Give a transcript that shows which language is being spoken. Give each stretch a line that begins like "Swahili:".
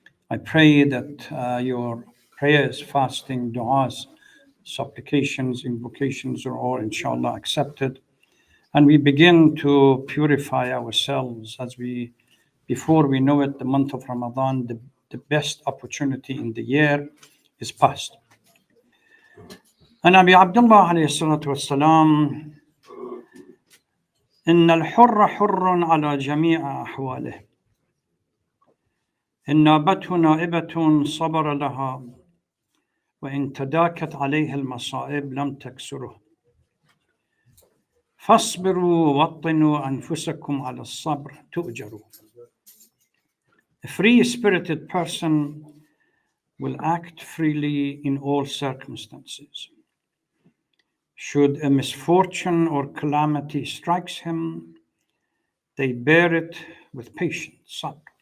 English: I pray that your prayers, fasting, du'as, supplications, invocations are all inshallah accepted. And we begin to purify ourselves before we know it, the month of Ramadan, the best opportunity in the year is past.
Arabic: And Abi Abdullah alayhi salatu wassalam, إن الحر حر على جميع أحواله إن نابته نائبة صبر لها وإن تداكت عليه المصائب لم تكسره فاصبروا وطنوا أنفسكم على الصبر تؤجروا.
English: A free-spirited person will act freely in all circumstances. Should a misfortune or calamity strikes him, they bear it with patience, sabr.